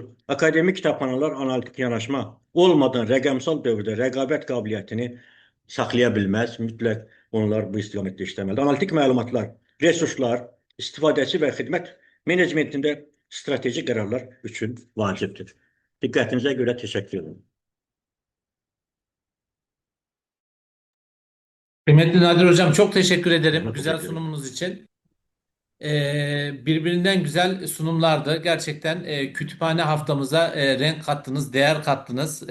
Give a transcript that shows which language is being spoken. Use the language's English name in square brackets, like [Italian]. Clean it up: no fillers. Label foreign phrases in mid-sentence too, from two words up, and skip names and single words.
[Azerbaijani] Akademik kitabxanalar analitik yanaşma olmadan rəqəmsal dövrdə rəqabət qabiliyyətini saxlaya bilməz. Mütləq onlar bu istiqamətdə işləməlidir. Analitik məlumatlar, resurslar, istifadəçi və xidmət menecmentində strateji qərarlar üçün vacibdir. Diqqətinizə görə təşəkkür ederim. [Turkish] Kıymetli Nadir Hocam çok teşekkür ederim Teşekkür güzel ederim. sunumunuz için. Birbirinden güzel sunumlardı. Gerçekten kütüphane haftamıza renk kattınız, değer kattınız.